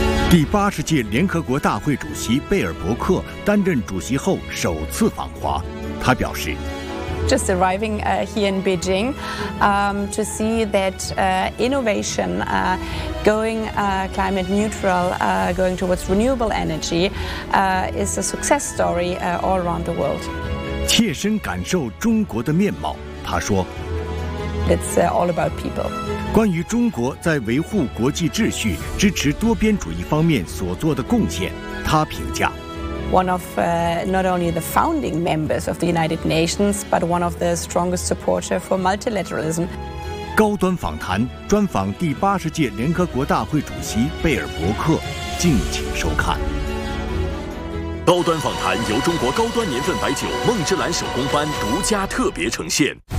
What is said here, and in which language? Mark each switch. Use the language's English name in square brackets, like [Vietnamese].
[Chinese] 第八十届联合国大会主席贝尔伯克担任主席后首次访华，他表示 [English] ：“Just arriving here in Beijing, to see that innovation going climate neutral, going towards renewable energy, is a success story all around the world。” [Chinese] 切身感受中国的面貌，他说。 [English] It's all about people. [Chinese] 关于中国在维护国际秩序、支持多边主义方面所做的贡献，他评价 [English] ：One of not only the founding members of the United Nations, but one of the strongest supporters for multilateralism. [Chinese] 高端访谈专访第八十届联合国大会主席贝尔伯克，敬请收看。高端访谈由中国高端年份白酒梦之蓝手工班独家特别呈现。